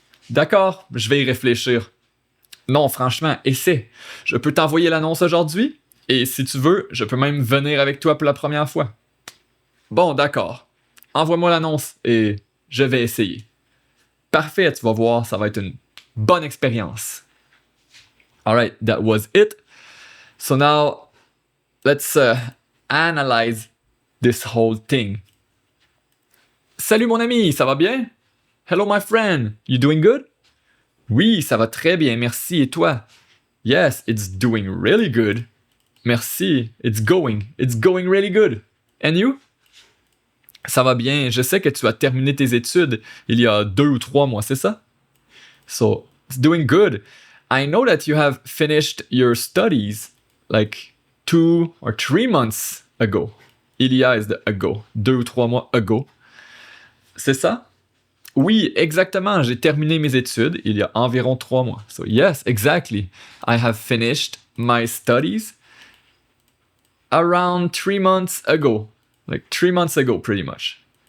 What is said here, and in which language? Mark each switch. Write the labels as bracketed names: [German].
[French] D'accord, je vais y réfléchir. Non, franchement, essaie. Je peux t'envoyer l'annonce aujourd'hui et si tu veux, je peux même venir avec toi pour la première fois. Bon, d'accord. Envoie-moi l'annonce et je vais essayer. Parfait, tu vas voir, ça va être une bonne expérience. [English] Alright, that was it. So now, let's analyze this whole thing. [French] Salut mon ami, ça va bien? [English] Hello my friend, you doing good? [French] Oui, ça va très bien, merci. Et toi? [English] Yes, it's doing really good. Merci, it's going really good. And you? [French] Ça va bien, je sais que tu as terminé tes études il y a 2 ou 3 mois, c'est ça? [English] So, it's doing good. I know that you have finished your studies like 2 or 3 months ago. [French] Il y a [English] is the ago, [French] 2 ou 3 mois ago. C'est ça? Oui, exactement. J'ai terminé mes études il y a environ 3 mois. [English] So yes, exactly. I have finished my studies around 3 months ago. Like 3 months ago, pretty much.